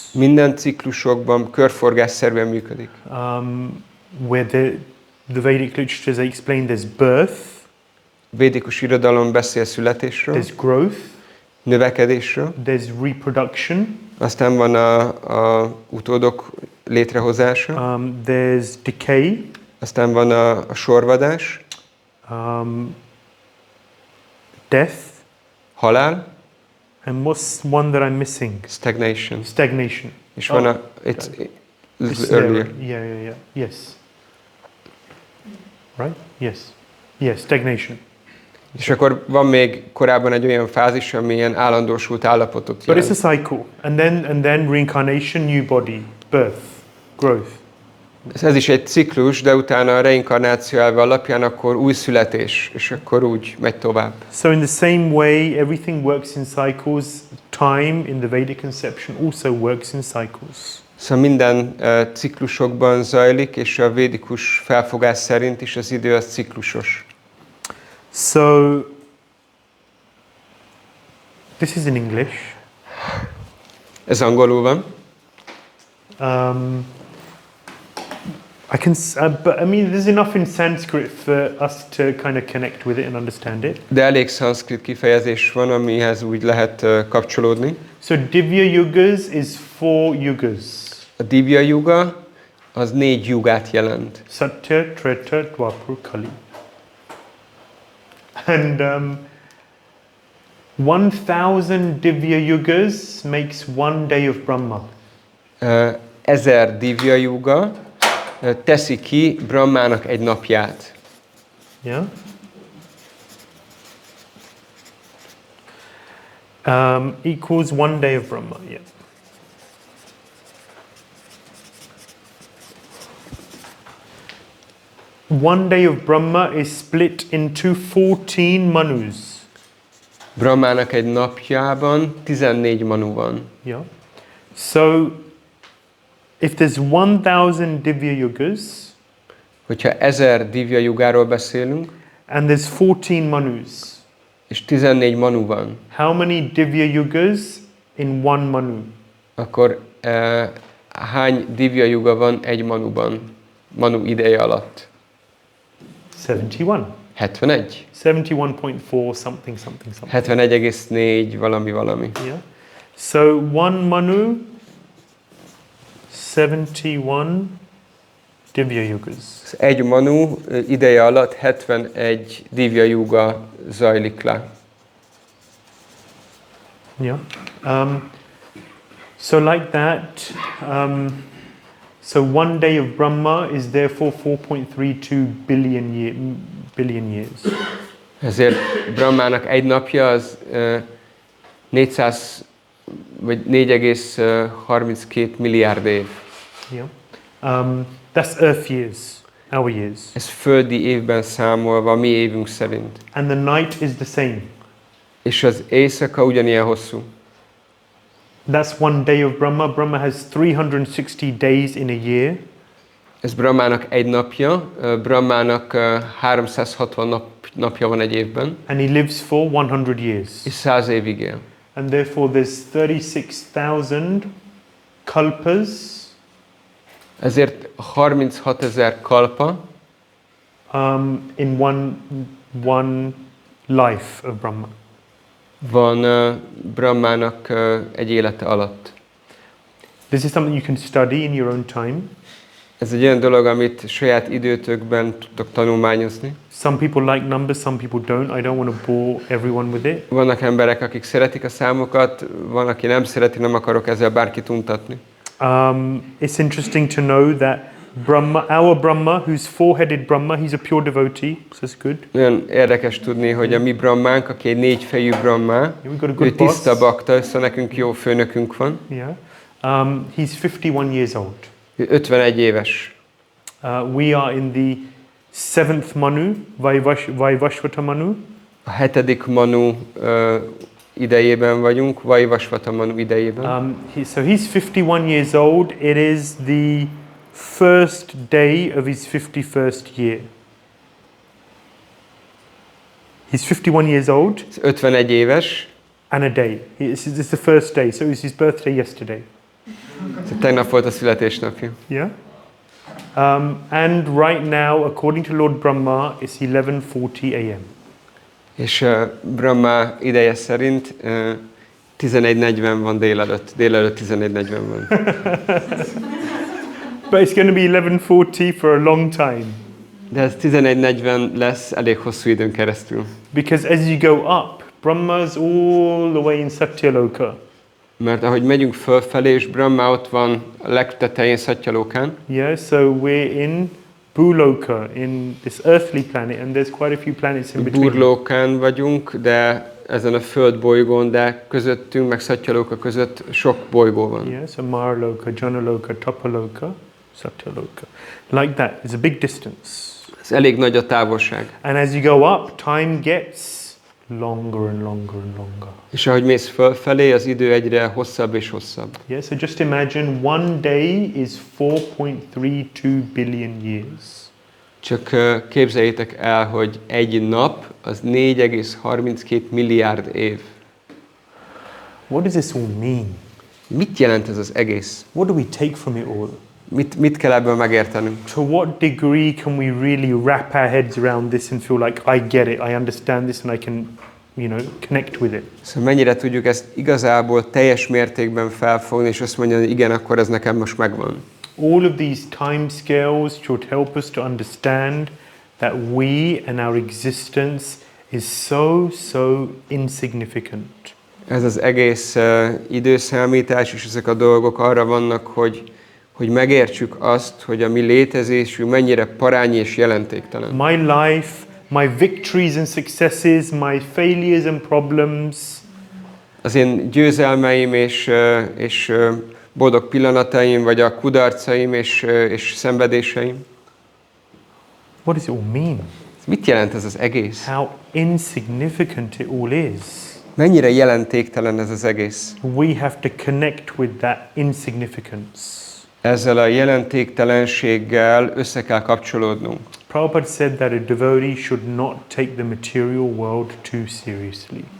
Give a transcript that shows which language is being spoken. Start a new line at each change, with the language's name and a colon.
Hungarian: Minden ciklusokban körforgásszerűen működik.
English: Where the Vedic literatures they explain there's birth.
Hungarian: Védikus irodalom beszél születésről,
English: There's growth.
Hungarian: növekedésről,
English: There's reproduction.
Hungarian: aztán van a utódok létrehozása,
English: There's decay.
Hungarian: aztán van a sorvadás,
English: Death.
Hungarian: halál,
English: And what's one that I'm missing? stagnation. Stagnation.
Hungarian: És van
English: It's earlier. Yeah. Yes. Right? Yes, stagnation.
Hungarian: És akkor van még korábban egy olyan fázis, ami ilyen állandósult állapotot
English: But it's
Hungarian: jelent.
English: a cycle. And then reincarnation, new body, birth, growth,
Hungarian: Ez is egy ciklus, de utána a reinkarnáció elve alapján akkor új születés, és akkor úgy megy tovább.
English: So in the same way, everything works in cycles. Time in the Vedic conception also works in cycles.
Hungarian: Szóval minden ciklusokban zajlik, és a védikus felfogás szerint is az idő az ciklusos.
English: So this is in English.
Hungarian: Ez angolul van.
English: I can, but I mean, there's enough in Sanskrit for us to kind of connect with it and understand it.
Hungarian: De elég szanszkrit kifejezés van, amihez úgy lehet kapcsolódni.
English: So Divya Yugas is 4 yugas.
Hungarian: A Divya Yuga az 4 jugát jelent.
English: Satya, Treta, Dwapar, Kali. And 1000 Divya Yugas makes one day of Brahma.
Hungarian: 1000 Divya Yuga teszi ki Brahmának egy napját.
English: Yeah. Equals one day of Brahma. Yeah. One day of Brahma is split into 14 manus.
Hungarian: Brahmának egy napjában 14 manu van.
English: Yeah. So if there's 1000 Divya Yugas,
Hungarian: hogyha 1000 Divya Yugáról beszélünk,
English: and there's 14 manus,
Hungarian: és 14 manu van,
English: how many Divya Yugas in one manu?
Hungarian: akkor hány Divya Yuga van egy manuban, manu ideje alatt?
English: 71.
Hungarian: 71.
English: 71.4 something.
Hungarian: 71,4 valami.
English: Yeah. So one manu, 71 Divya Yugas.
Hungarian: Egy manu ideje alatt 71 Divya Yuga zajlik le.
English: Yeah. So like that, so one day of Brahma is therefore 4.32 billion years.
Hungarian: Ezért Brahmának egy napja az 400 vagy 4,32 milliárd év.
English: Yeah. That's Earth years, our years.
Hungarian: Ez földi évben számolva, mi évünk szerint.
English: And the night is the same.
Hungarian: És az éjszaka ugyanilyen hosszú.
English: That's one day of Brahma. Brahma has 360 days in a year.
Hungarian: Ez Brahmának egy napja, Brahmának 360 napja van egy évben.
English: And he lives for 100 years.
Hungarian: És 100 évig él.
English: And therefore there's 36,000 kalpas.
Hungarian: Ezért 36,000 kalpa
English: in one life of Brahma.
Hungarian: Van Brahmának egy élete alatt.
English: This is something you can study in your own time.
Hungarian: Ez egy olyan dolog, amit saját időtökben tudtok tanulmányozni.
English: Some people like numbers, some people don't. I don't want to bore everyone with it.
Hungarian: Vannak emberek, akik szeretik a számokat, van, aki nem szereti, nem akarok ezzel bárkit untatni.
English: It's interesting to know that Brahma, our Brahma, who's four-headed Brahma, he's a pure devotee, so it's good.
Hungarian: Nagyon érdekes tudni, hogy a mi Brahmánk, aki egy 4 fejű Brahma, ő tiszta bakta, szóval nekünk jó főnökünk van.
English: Yeah. He's 51 years old.
Hungarian: 51 éves.
English: We are in the 7th Manu, Vaivashvata Manu.
Hungarian: A 7. Manu idejében vagyunk, Vaivashvata Manu idejében.
English: So he's 51 years old. It is the first day of his 51st year. He's 51 years old.
Hungarian: 51 éves.
English: And a day. This is the first day. So it was his birthday yesterday.
Hungarian: Tegnap volt a születésnapja.
English: Yeah. And right now, according to Lord Brahma, it's 11:40 a.m.
Hungarian: És Brahma ideje szerint 11:40 van délelőtt 11:40 van.
English: But it's going to be 11:40 for a long time.
Hungarian: De ez 11:40 lesz elég hosszú időn keresztül.
English: Because as you go up, Brahma's all the way in Satyaloka.
Hungarian: Mert ahogy megyünk fölfelé, és Brahma ott van a legtetején Satyalokán.
English: Yeah, so we're in Bhuloka, in this earthly planet, and there's quite a few planets in between.
Hungarian: Burlokán vagyunk, de ezen a föld bolygón, de közöttünk, meg Satyaloka között sok bolygó van.
English: Yeah, so Marloka, Janaloka, Tapaloka. Satyaloka. Like that, it's a big distance.
Hungarian: Ez elég nagy a távolság.
English: And as you go up, time gets longer and longer and longer.
Hungarian: És ahogy mész fölfelé, az idő egyre hosszabb és hosszabb.
English: Yeah, so just imagine one day is 4.32 billion years.
Hungarian: Csak képzeljétek el, hogy egy nap az 4,32 milliárd év.
English: What does this all mean?
Hungarian: Mit jelent ez az egész?
English: What do we take from it all?
Hungarian: Mit kell ebből megértenünk?
English: To what degree can we really wrap our heads around this and feel like I get it, I understand this and I can, connect with it?
Hungarian: Szóval mennyire tudjuk ezt igazából teljes mértékben felfogni, és azt mondani, hogy igen, akkor ez nekem most megvan.
English: All of these time scales should help us to understand that we and our existence is so insignificant.
Hungarian: Ez az egész időszámítás és ezek a dolgok arra vannak, hogy megértsük azt, hogy a mi létezésünk mennyire parányi és jelentéktelen.
English: My life, my victories and successes, my failures and problems.
Hungarian: Az én győzelmeim és boldog pillanataim, vagy a kudarcaim és szenvedéseim.
English: What does it all mean?
Hungarian: Mit jelent ez az egész?
English: How insignificant it all is.
Hungarian: Mennyire jelentéktelen ez az egész?
English: We have to connect with that insignificance.
Hungarian: Ezzel a jelentéktelenséggel össze kell kapcsolódnunk.
English: Prabhupada said that a devotee should not take the material world too seriously.